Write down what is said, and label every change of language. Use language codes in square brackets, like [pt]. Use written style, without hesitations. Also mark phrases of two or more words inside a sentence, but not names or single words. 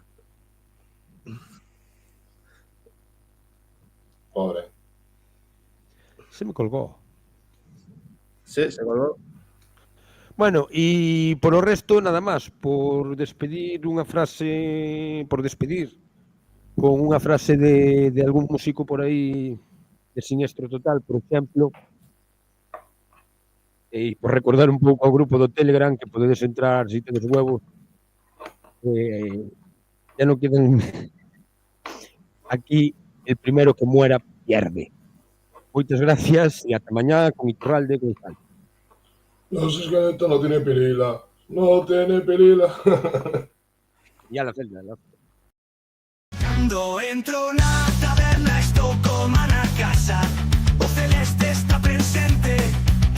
[es] Pobre. Se me colgó. Sí, se colgó. [gl] Bueno, y por o resto, nada máis, por despedir con unha frase de algún músico por aí de Siniestro Total, por exemplo, e por recordar un pouco ao grupo do Telegram, que podedes entrar si tedes huevos, [es] ya no quedan aquí, el primero que muera pierde. [gl] Moitas gracias e ata mañá con Iturralde Gonzalo. [es] No, ese esqueleto no tiene pirila. No tiene pirila. Ya la celda, la... [gl] Cando entro na taberna estou como na casa. O celeste está presente